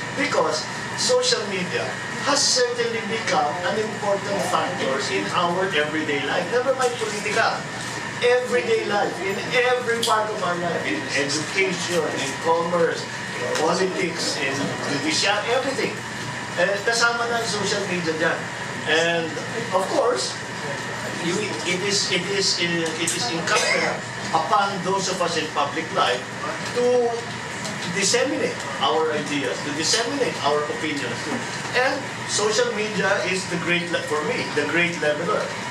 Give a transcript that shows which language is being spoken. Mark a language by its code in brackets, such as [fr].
[en] Because social media has certainly become an important factor in our everyday life. Never mind political. Everyday life, in every part of our life, in education, in commerce, in politics, in judicial, everything. [tl] Kasama na ang social media dyan. [en] And of course, it is incumbent upon those of us in public life to disseminate our ideas, to disseminate our opinions. And social media is for me, the great leveler.